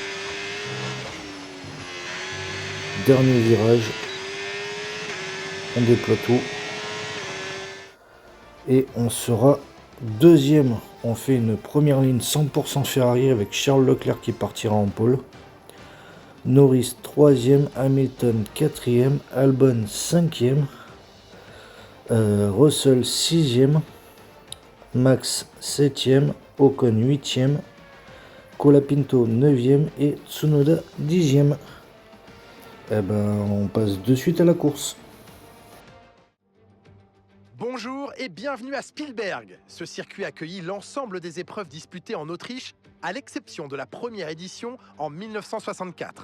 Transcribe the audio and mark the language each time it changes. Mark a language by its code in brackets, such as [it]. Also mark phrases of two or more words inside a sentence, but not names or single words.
[fr] Dernier virage. On déploie tout. Et on sera deuxième. On fait une première ligne 100% Ferrari avec Charles Leclerc qui partira en pole. Norris 3e, Hamilton 4e, Albon 5e, Russell 6e, Max 7e, Ocon 8e, Colapinto 9e et Tsunoda 10e. Eh ben, on passe de suite à la course. Bonjour et bienvenue à Spielberg. Ce circuit accueillit l'ensemble des épreuves disputées en Autriche, à l'exception de la première édition en 1964.